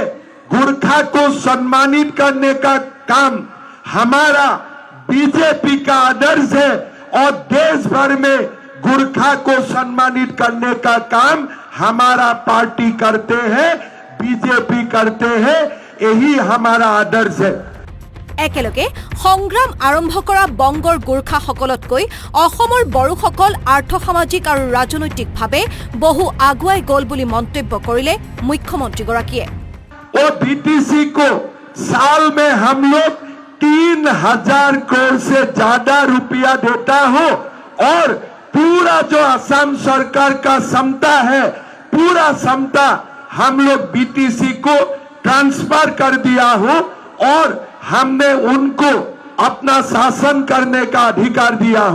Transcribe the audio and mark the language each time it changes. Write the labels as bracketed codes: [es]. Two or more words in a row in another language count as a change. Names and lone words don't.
[hi] गोरखा को सम्मानित करने का काम हमारा बीजेपी का आदर्श है और देश भर में गोरखा को सम्मानित करने का काम हमारा पार्टी करते हैं, बीजेपी करते हैं, यही हमारा आदर्श है। [as] একেলগে সংগ্ৰাম আৰম্ভ কৰা বংগৰ গোৰ্খাসকলতকৈ অসমৰ বড়োসকল আৰ্থ-সামাজিক আৰু ৰাজনৈতিকভাৱে বহু আগুৱাই গ'ল বুলি মন্তব্য কৰিলে মুখ্যমন্ত্ৰীগৰাকীয়ে। [hi] और बीटीसी को साल में हम लोग 3000 करोड़ से ज्यादा रुपया देता हो और पूरा जो असम सरकार का क्षमता है, पूरा क्षमता हम लोग बीटीसी को ट्रांसफर कर दिया हो और हमने उनको अपना शासन करने का अधिकार दिया हो।